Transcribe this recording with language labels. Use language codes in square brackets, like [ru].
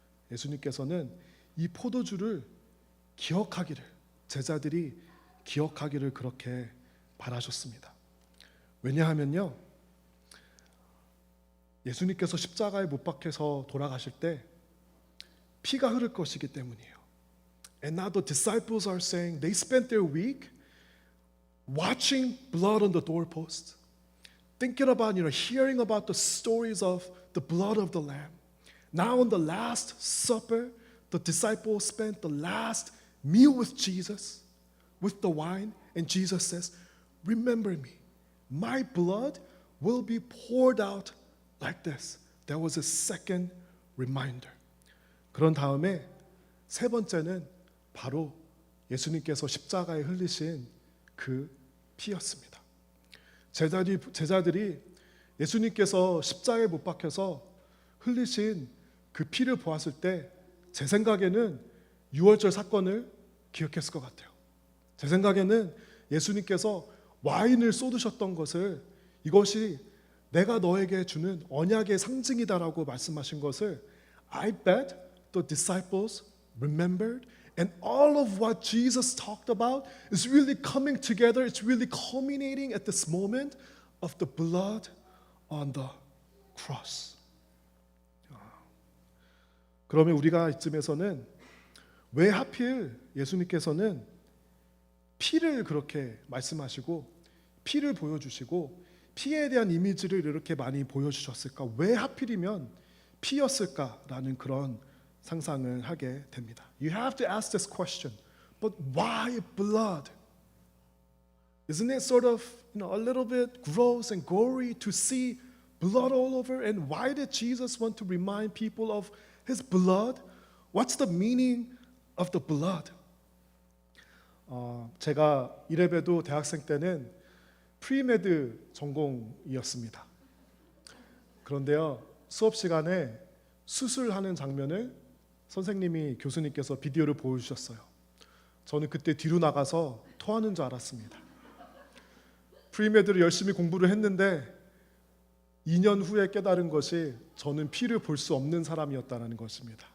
[ko] 예수님께서는 이 포도주를 기억하기를, 제자들이 기억하기를 그렇게 바라셨습니다. 왜냐하면요, 예수님께서 십자가에 못 박혀서 돌아가실 때 피가 흐를 것이기 때문이에요. [en] And now the disciples are saying they spent their week watching blood on the doorpost, thinking about, hearing about the stories of the blood of the Lamb. Now in the Last Supper, the disciples spent the last meal with Jesus, with the wine, and Jesus says, "Remember me. My blood will be poured out like this." There was a second reminder. [ko] 그런 다음에 세 번째는 바로 예수님께서 십자가에 흘리신 그 피였습니다. 제자들이 예수님께서 십자가에 못 박혀서 흘리신 그 피를 보았을 때 제 생각에는 유월절 사건을 기억했을 것 같아요. 제 생각에는 예수님께서 와인을 쏟으셨던 것을, 이것이 내가 너에게 주는 언약의 상징이다라고 말씀하신 것을 [en] I bet the disciples remembered, and all of what Jesus talked about is really coming together. It's really culminating at this moment of the blood on the cross. [ko] 그러면 우리가 이쯤에서는 왜 하필 예수님께서는 피를 그렇게 말씀하시고 피를 보여주시고 피에 대한 이미지를 이렇게 많이 보여주셨을까? 왜 하필이면 피였을까라는 그런 상상을 하게 됩니다. [en] You have to ask this question. But why blood? Isn't it sort of, a little bit gross and gory to see blood all over? And why did Jesus want to remind people of his blood? What's the meaning of the blood? [ko] 제가 이래봬도 대학생 때는 프리메드 전공이었습니다. 그런데요, 수업 시간에 수술하는 장면을 선생님이, 교수님께서 비디오를 보여주셨어요. 저는 그때 뒤로 나가서 토하는 줄 알았습니다. 프리메드를 열심히 공부를 했는데 2년 후에 깨달은 것이 저는 피를 볼 수 없는 사람이었다는 것입니다.